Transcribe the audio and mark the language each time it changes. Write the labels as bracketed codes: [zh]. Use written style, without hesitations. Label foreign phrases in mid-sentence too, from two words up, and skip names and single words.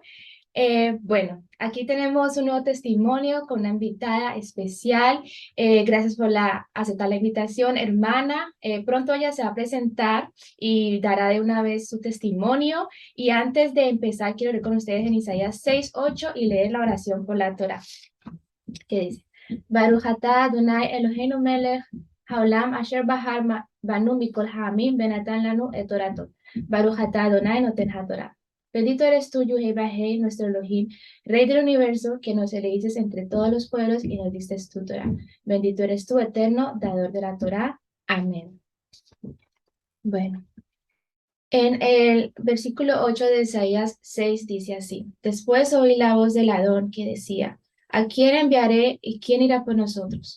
[es] Bueno, aquí tenemos un nuevo testimonio con una invitada especial. Gracias por aceptar la invitación, hermana. Pronto ella se va a presentar y dará de una vez su testimonio. Y antes de empezar, quiero leer con ustedes en Isaías 6:8 y leer la oración por la Torá, que dice: [he] ברוך אתה אדוני אלוהינו מלך העולם אשר בחר בנו מכל העמים ונתן לנו את תורתו. ברוך אתה אדוני נותן התורה. [es] Bendito eres tú, Yehé, nuestro Elohim, Rey del universo, que nos elegiste entre todos los pueblos y nos diste tu Torah. Bendito eres tú, eterno, dador de la Torah. Amén. Bueno, en el versículo 8 de Isaías 6 dice así: Después oí la voz del Adón que decía: ¿A quién enviaré y quién irá por nosotros?